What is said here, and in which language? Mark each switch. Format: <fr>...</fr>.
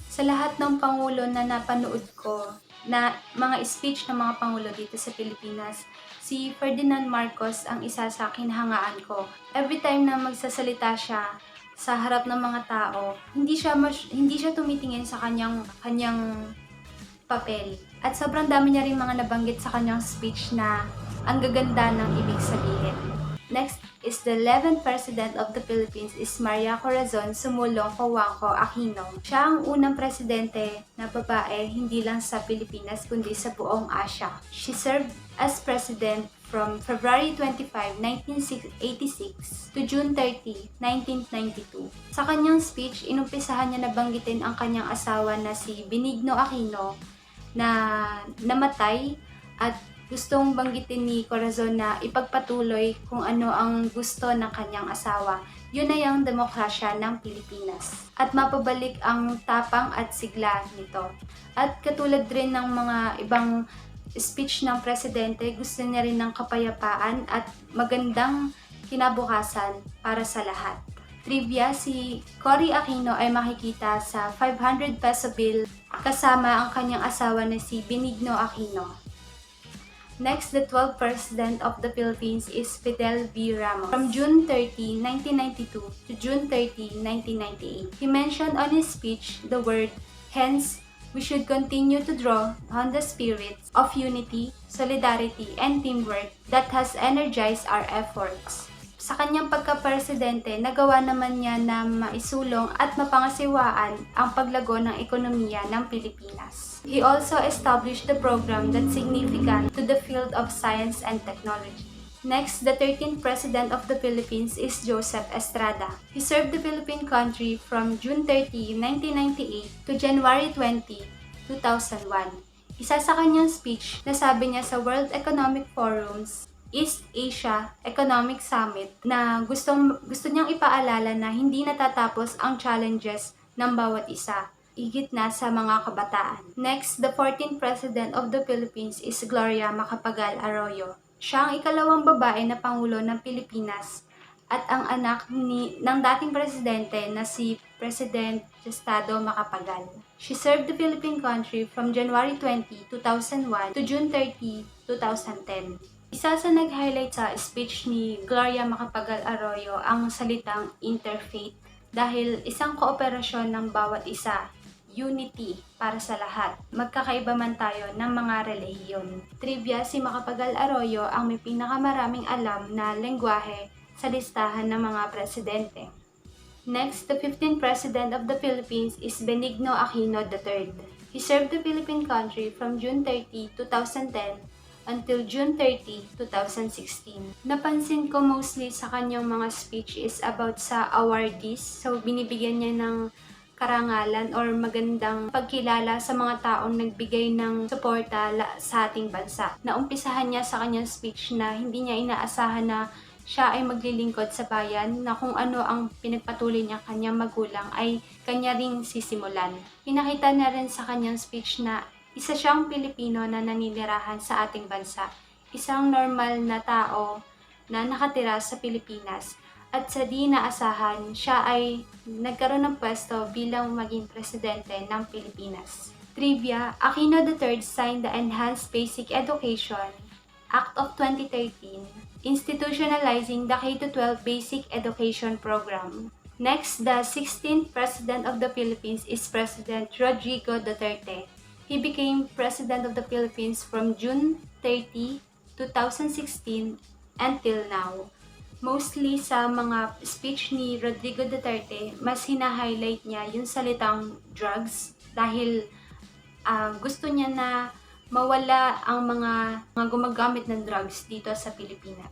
<tl>Sa lahat ng pangulo na napanood ko, na mga speech ng mga pangulo dito sa Pilipinas, si Ferdinand Marcos ang isa sa kinahangaan ko.</tl> <en>Every time</en> <tl>na magsasalita siya sa harap ng mga tao, hindi siya tumitingin sa kanyang papel. At sobrang dami niya rin mga nabanggit sa kanyang speech na ang gaganda ng ibig sabihin.</tl> <en>Next is the 11th President of the Philippines is Maria Corazon Sumulong Cojuangco Aquino.</en> <tl>Siya ang unang presidente na babae hindi lang sa Pilipinas kundi sa buong Asia.</tl> <en>She served as president from February 25, 1986 to June 30, 1992.</en> <tl>Sa kanyang speech, inumpisahan niya na banggitin ang kanyang asawa na si Benigno Aquino na namatay at gustong banggitin ni Corazon na ipagpatuloy kung ano ang gusto ng kanyang asawa. Yun ay ang demokrasya ng Pilipinas. At mapabalik ang tapang at sigla nito. At katulad rin ng mga ibang speech ng presidente, gusto niya rin ng kapayapaan at magandang kinabukasan para sa lahat. Trivia, si Cory Aquino ay makikita sa 500 peso bill kasama ang kanyang asawa na si Benigno Aquino.</tl> <en>Next, the 12th President of the Philippines is Fidel V. Ramos. From June 30, 1992 to June 30, 1998. He mentioned on his speech the word, hence, we should continue to draw on the spirits of unity, solidarity, and teamwork that has energized our efforts</en> <tl>Sa kanyang pagka-presidente, nagawa naman niya na maisulong at mapangasiwaan ang paglago ng ekonomiya ng Pilipinas.</tl> <en>He also established the program that's significant to the field of science and technology. Next, the 13th President of the Philippines is Joseph Estrada. He served the Philippine country from June 30, 1998 to January 20, 2001.</en> <tl>Isa sa kanyang speech na sabi niya sa World Economic Forum's East Asia Economic Summit na gusto niyang ipaalala na hindi natatapos ang challenges ng bawat isa, higit na sa mga kabataan.</tl> <en>Next, the 14th President of the Philippines is Gloria Macapagal Arroyo.</en> <tl>Siya ang ikalawang babae na Pangulo ng Pilipinas at ang anak ng dating presidente na si President Gustavo Macapagal.</tl> <en>She served the Philippine country from January 20, 2001 to June 30, 2010.</en> <tl>Isa sa nag-highlight sa speech ni Gloria Macapagal Arroyo ang salitang interfaith dahil isang kooperasyon ng bawat isa, unity para sa lahat. Magkakaiba man tayo ng mga relihiyon. Trivia, si Macapagal Arroyo ang may pinakamaraming alam na lengguwahe sa listahan ng mga presidente.</tl> <en>Next, the 15th President of the Philippines is Benigno Aquino III. He served the Philippine country from June 30, 2010 until June 30, 2016.</en> <tl>Napansin ko mostly sa kanyang mga speech is about sa awardees. So, binibigyan niya ng karangalan or magandang pagkilala sa mga taong nagbigay ng suporta sa ating bansa. Naumpisahan niya sa kanyang speech na hindi niya inaasahan na siya ay maglilingkod sa bayan, na kung ano ang pinagpatuloy niya kanyang magulang ay kanya ring sisimulan. Pinakita na rin sa kanyang speech na isa siyang Pilipino na naninirahan sa ating bansa, isang normal na tao na nakatira sa Pilipinas, at sa di naasahan, siya ay nagkaroon ng pwesto bilang maging presidente ng Pilipinas.</tl> <en>Trivia, Aquino III signed the Enhanced Basic Education Act of 2013, institutionalizing the K-12 Basic Education Program. Next, the 16th President of the Philippines is President Rodrigo Duterte. He became President of the Philippines from June 30, 2016 until now.</en> <tl>Mostly sa mga speech ni Rodrigo Duterte, mas hina-highlight niya yung salitang drugs dahil gusto niya na mawala ang mga gumagamit ng drugs dito sa Pilipinas.</tl>